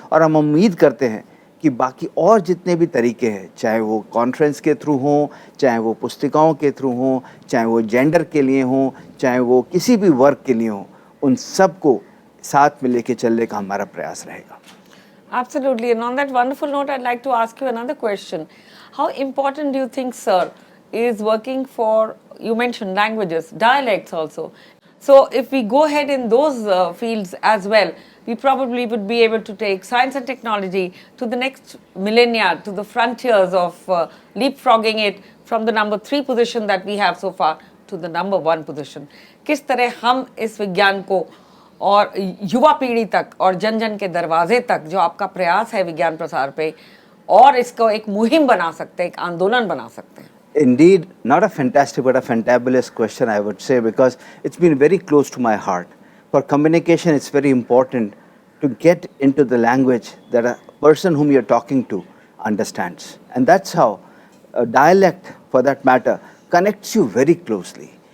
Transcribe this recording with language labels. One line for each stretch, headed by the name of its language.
Hindi: और हम उम्मीद करते हैं कि बाकी और जितने भी तरीके हैं, चाहे वो कॉन्फ्रेंस के थ्रू हों, चाहे वो पुस्तिकाओं के थ्रू हों, चाहे वो जेंडर के लिए हों, चाहे वो किसी भी वर्ग के लिए हों, उन सबको साथ में लेके चलने का हमारा प्रयास रहेगा।
English: Absolutely. And on that wonderful note, I'd like to ask you another question. How important do you think, sir, is working for, you mentioned languages, dialects also. So if we go ahead in those fields as well, we probably would be able to take science and technology to the next millennia, to the frontiers of leapfrogging it from the number 3 position that we have so far to the number 1 position.
Hindi: किस तरह हम इस विज्ञान को और युवा पीढ़ी तक और जन जन के दरवाजे तक जो आपका प्रयास है विज्ञान प्रसार पे, और इसको एक मुहिम बना सकते हैं, एक आंदोलन बना सकते हैं?
English: Indeed, not a fantastic but a fantabulous question, I would say, because it's been very close to my heart. For communication, it's very important to get into the language that a person whom you're talking to understands. And that's how a dialect, for that matter, connects you very closely.